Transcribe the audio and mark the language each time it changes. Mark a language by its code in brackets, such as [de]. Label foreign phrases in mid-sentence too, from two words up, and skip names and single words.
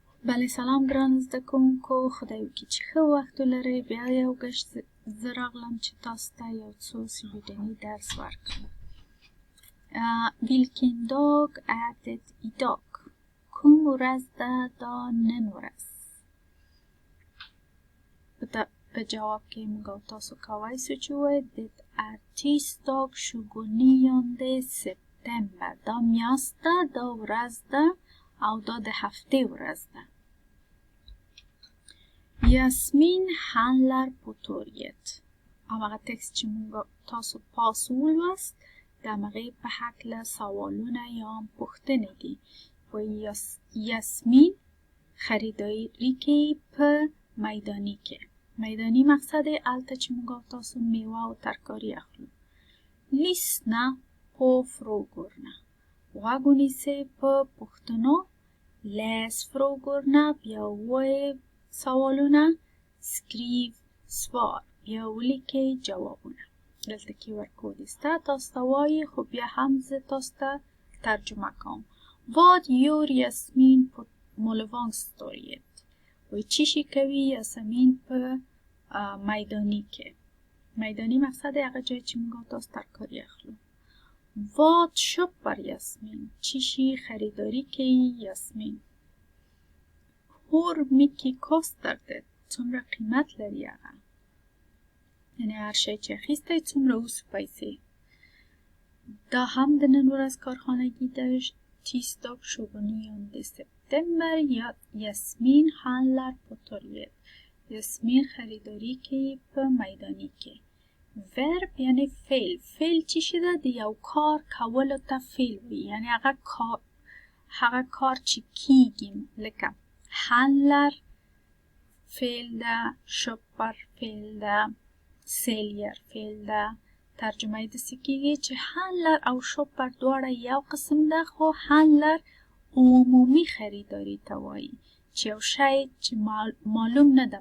[ps] بله سلام ګران زده کوونکو، خدای وکړي چې ښه وخت ولرئ. بیا یو ګشت زه راغلم چې تاسو ته یو څو سویډني درس ورکړم. [sv] Vilken dag är det idag? [ps] کوم ورځ ده دا نن ورځ؟ په جواب کې موږ تاسو کولی شو چې ووایو [sv] det är tisdag 29 september. [ps] دا میاشت ده، دا ورځ ده او دا د هفته ورځ ده. [sv] Jasmin handlar på torget. [ps] هغه تکست چې موږ تاسو پاس ولوست د هغې په هکله سوالونه یا هم پوښتنې دي. وایي یاسمین خریداري کوي په میداني کې. میداني مقصد یې هلته چې موږ تاسو میوه او ترکاري اخلو. [sv] Lyssna på frågorna. [ps] غوږ ونیسئ په پوښتنو. [sv] Läs frågorna. [ps] بیا ووایئ سوالونه. [sv] Skriv svar. [ps] بیا ولیکئ جوابونه. دلته کې ورکودی سته، تاسو ته وایي، خو بیا هم زه تاسو ته ترجمه کوم. [sv] Vad gör Jasmin på målvangstorget? [ps] وایي چی شي کوي یاسمین په میداني کې. میداني مقصد هغه جای چې موږ تاسو ترکاري اخلو. [sv] Vad köper Jasmin? [ps] چی شي خریداری کوي یاسمین. [sv] Hur mycket kostar det? [ps] څومره قیمت لري هغه؟ یعنی هر شی چې اخیستی څومره اوس پیسې. دا هم د نن ورځ کارخانگی ده. [sv] Tisdag 29 september. یاسمین handlar på torget. [ps] یاسمین خریداری کوي په میداني کې. ورب یعنی فعل. فعل [fa] چی شده؟ [ps] د یو کار کولو ته فعل وي، یعنی هغه کار چې کیږي. لکه handlar فعل ده، شوپر فعل ده، سیلیر فعل ده. ترجمه یې داسې کیږي چې handlar او شوپر دواړه یو قسم ده، خو handlar عمومي خریداري ته وایي چې یو شی چې معلوم نه ده.